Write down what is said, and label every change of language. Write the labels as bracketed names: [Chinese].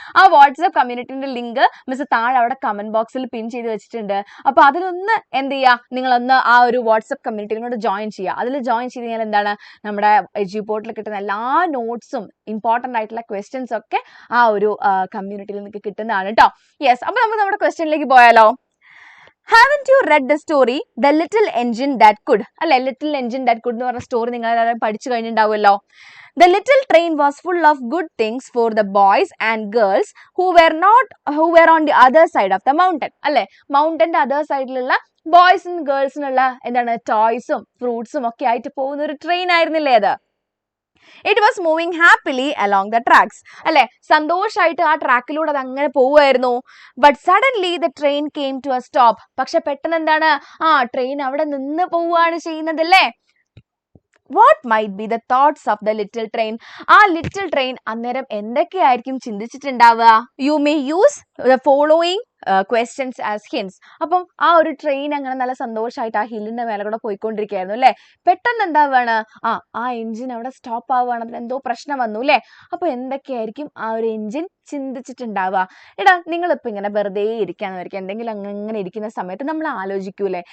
[Malayalam] ആ WhatsApp കമ്മ്യൂണിറ്റിന്റെ link miss താഴെ അവിടെ കമന്റ് ബോക്സിൽ പിൻ ചെയ്ത് വെച്ചിട്ടുണ്ട്. അപ്പൊ അതിലൊന്ന് എന്ത് ചെയ്യുക? നിങ്ങളൊന്ന് ആ ഒരു വാട്സപ്പ് കമ്മ്യൂണിറ്റിയും കൂടെ ജോയിൻ ചെയ്യുക. അതിൽ ജോയിൻ ചെയ്ത് കഴിഞ്ഞാൽ എന്താണ്, നമ്മുടെ എജ്യൂപോർട്ടിൽ കിട്ടുന്ന എല്ലാ നോട്ട്സും ഇമ്പോർട്ടന്റ് ആയിട്ടുള്ള ക്വസ്റ്റ്യൻസ് ഒക്കെ ആ ഒരു കമ്മ്യൂണിറ്റിയിൽ നിങ്ങൾക്ക് കിട്ടുന്നതാണ് കേട്ടോ. യെസ്, അപ്പൊ നമുക്ക് നമ്മുടെ ക്വസ്റ്റ്യനിലേക്ക് പോയാലോ? [English] Haven't you read the story The Little Engine That Could? [Malayalam] അല്ലെ, Little Engine That Could എന്ന് പറഞ്ഞ സ്റ്റോറി നിങ്ങൾ എല്ലാവരും പഠിച്ചു കഴിഞ്ഞിട്ടുണ്ടാവുമല്ലോ. [English] The little train was full of good things for the boys and girls who were on the other side of the mountain. [Malayalam] അല്ലെ, മൗണ്ടന്റെ other സൈഡിലുള്ള ബോയ്സും ഗേൾസിനുള്ള എന്താണ് ടോയ്സും ഫ്രൂട്ട്സും ഒക്കെ ആയിട്ട് പോകുന്ന ഒരു ട്രെയിൻ ആയിരുന്നില്ലേ അത്? [English] It was moving happily along the tracks. [Malayalam] അല്ലെ, സന്തോഷമായിട്ട് ആ ട്രാക്കിലൂടെ അത് അങ്ങനെ പോവുമായിരുന്നു. [English] But suddenly the train came to a stop. [Malayalam] പക്ഷെ പെട്ടെന്ന് എന്താണ്, ട്രെയിൻ അവിടെ നിന്ന് പോവുകയാണ് ചെയ്യുന്നത് അല്ലേ? [English] What might be the thoughts of the little train? [Malayalam] ആ ലിറ്റിൽ ട്രെയിൻ അന്നേരം എന്തൊക്കെയായിരിക്കും ചിന്തിച്ചിട്ടുണ്ടാവുക? [English] You may use the following questions as hints. [Malayalam] അപ്പം ആ ഒരു ട്രെയിൻ അങ്ങനെ നല്ല സന്തോഷമായിട്ട് ആ ഹില്ലിന്റെ മേലെ കൂടെ പോയിക്കൊണ്ടിരിക്കുകയായിരുന്നു അല്ലെ. പെട്ടെന്ന് എന്താവാണ്, ആ എഞ്ചിൻ അവിടെ സ്റ്റോപ്പ് ആവുകയാണ്. അതിന് എന്തോ പ്രശ്നം വന്നു അല്ലെ. അപ്പൊ എന്തൊക്കെയായിരിക്കും ആ ഒരു എഞ്ചിൻ ചിന്തിച്ചിട്ടുണ്ടാവുക? എടാ, നിങ്ങളിപ്പോ ഇങ്ങനെ വെറുതെ ഇരിക്കാന്ന് വരിക, എന്തെങ്കിലും അങ്ങനെ ഇരിക്കുന്ന സമയത്ത് നമ്മൾ ആലോചിക്കൂലേ?